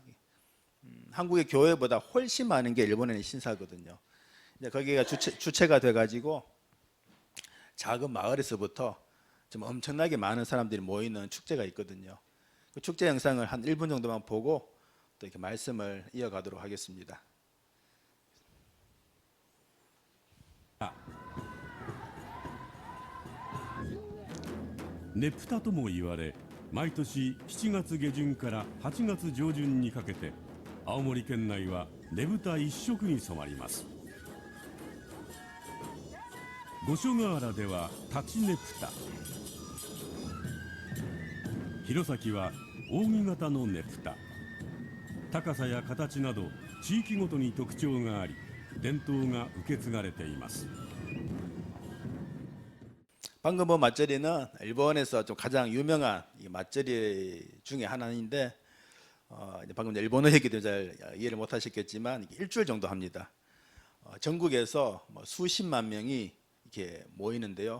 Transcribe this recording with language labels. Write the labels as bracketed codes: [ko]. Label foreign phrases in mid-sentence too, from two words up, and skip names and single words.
[ko] 한국의 교회보다 훨씬 많은 게 일본에는 신사거든요. 이제 거기가 주체가 돼가지고 작은 마을에서부터 좀 엄청나게 많은 사람들이 모이는 축제가 있거든요. 그 축제 영상을 한 1분 정도만 보고 또 이렇게 말씀을 이어가도록 하겠습니다. [ja] ねぷたとも言われ、毎年7月下旬から8月上旬にかけて青森県内はねぶた一色に染まります。五所川原では立ちねぷた、弘前は扇形のねぷた、高さや形など地域ごとに特徴があり伝統が受け継がれています。 [ko] 방금 본 맞절이는 일본에서 좀 가장 유명한 맞절이 중에 하나인데 방금 일본어 얘기 때문에 잘 이해를 못 하셨겠지만 일주일 정도 합니다. 전국에서 수십만 명이 이렇게 모이는데요.